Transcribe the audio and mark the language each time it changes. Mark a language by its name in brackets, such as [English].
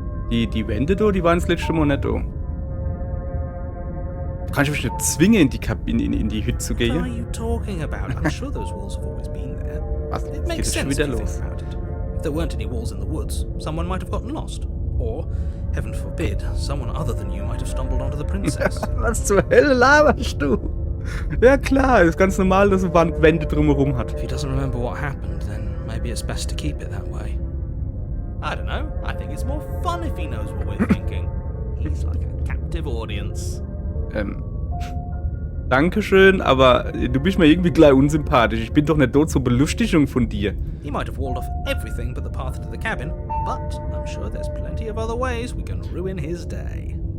[German] Die Wände da, die waren das letzte Mal nicht da. Kann ich mich nicht zwingen, in die Kabine, in die Hütte zu gehen? [English] What are you talking about? I'm sure those walls have always been there. [German] Was? [English] It makes sense if you think about it. If there weren't any walls in the woods, someone might have gotten lost. Or, heaven forbid, someone other than you might have stumbled onto the princess. [German] Was zur Hölle laberst du? Ja klar, ist ganz normal, dass eine Wände drumherum hat. [English] If he doesn't remember what happened, then maybe it's best to keep it that way. I don't know. I think it's more fun if he knows what we're thinking. He's like a captive audience. [German] Dankeschön, aber du bist mir irgendwie gleich unsympathisch. Ich bin doch nicht dort zur Belustigung von dir. [English] He might have walled off everything but the path to the cabin, but I'm sure there's plenty of other ways we can ruin his day.